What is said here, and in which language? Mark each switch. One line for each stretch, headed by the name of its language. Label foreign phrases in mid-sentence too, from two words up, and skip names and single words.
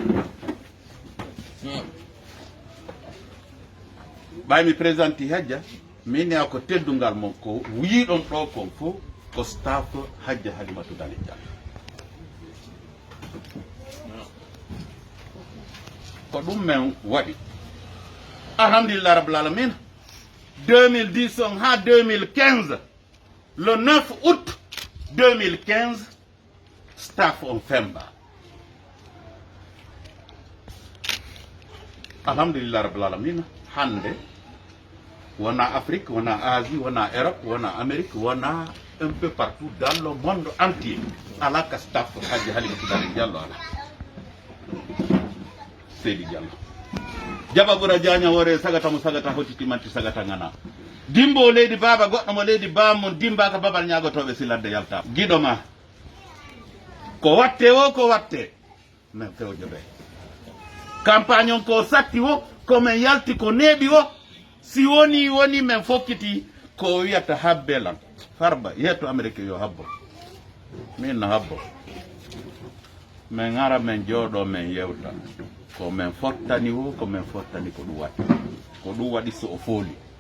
Fula: ɓaymi présidenti Hajja min ne ko teddungal mon ko wiiɗon ɗo kon fof ko staff Hajji Halimatu Dale Diallo ko ɗum men waɗi
Arabic: الحمد لله رب العالمين
Fula: 2010 on ha 2015 le 9 août 2015 staff on femba
Arabic: الحمد لله رب العالمين
Fula: hande wona Afrique wona Asie wona Europe wona Amérique wona
French: un peu partout dans le monde entier
Fula: ala ka staff Hajji Halimatu Dale Diallo ala Seydi Diallo Jaba Bura Diagne wore sagata mo sagata hotiti manti sagata ngana dimbo leydi baba goɗɗo mo leydi bammo dimba ka babal ñagotoɓe siladde yalta giɗo ma ko watte o ko watte min fewjo ɓe campagne on ko satti o komin yalti ko neeɓi o si woni min fokkiti ko wiyata habbelan Farba yetto Amérique yo habbo min no habbo min ara min jooɗo min yewta ko min fottani o ko min fottani ko ɗum waɗi so o fooli